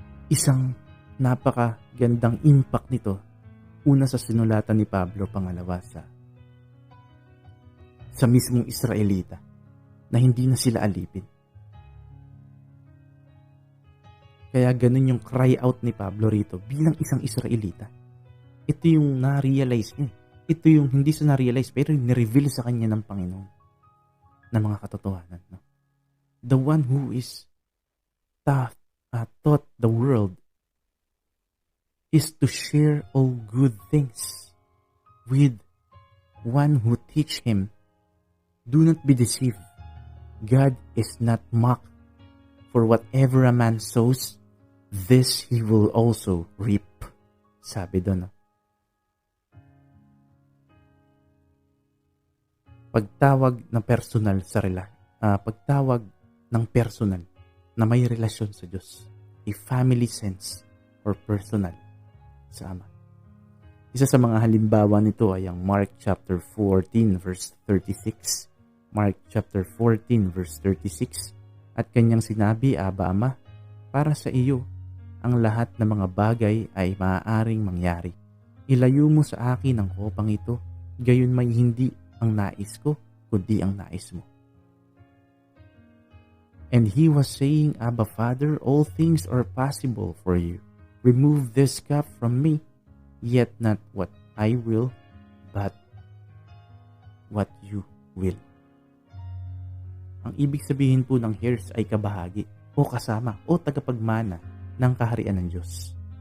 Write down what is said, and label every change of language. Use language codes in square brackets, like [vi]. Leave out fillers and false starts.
[tl] Isang napakagandang impact nito. Una sa sinulatan ni Pablo, pangalawa sa mismong Israelita, na hindi na sila alipin. Kaya ganun yung cry out ni Pablo rito bilang isang Israelita. Ito yung na-realize niya. Ito yung hindi sa na-realize pero yung na-reveal sa kanya ng Panginoon na mga katotohanan. No? [en] The one who is taught the world is to share all good things with one who teach him. Do not be deceived. God is not mocked. For whatever a man sows, this he will also reap. [tl] Sabi doon. Pagtawag ng personal sa pagtawag ng personal na may relasyon sa Diyos. [en] A family sense or personal [tl] sa Ama. Isa sa mga halimbawa nito ay ang Mark chapter 14 verse 36. Mark chapter 14 verse 36. At kanyang sinabi, Aba, Ama, para sa iyo ang lahat ng mga bagay ay maaaring mangyari. Ilayo mo sa akin ang kopang ito, gayon may hindi ang nais ko, kundi ang nais mo. [en] And he was saying, Abba, Father, all things are possible for you. Remove this cup from me, yet not what I will, but what you will. [tl] Ang ibig sabihin po ng heirs ay kabahagi o kasama o tagapagmana ng kaharian ng Diyos.